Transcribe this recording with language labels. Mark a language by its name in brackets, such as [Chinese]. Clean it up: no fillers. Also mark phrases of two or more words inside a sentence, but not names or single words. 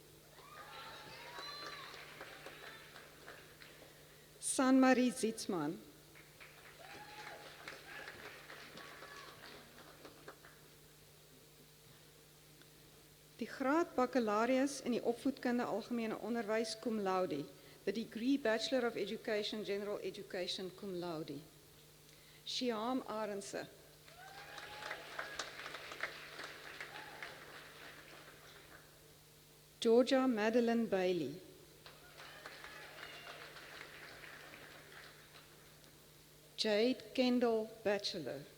[Afrikaans] San-Marie Zietsman. Die graad baccalaureus in die opvoedkunde algemene onderwys [Latin] cum laude. [English] The degree Bachelor of Education, General Education [Latin] cum laude. [English] Shyam Arendse. Georgia Madeline Bailey. Jade Kendall Bachelor.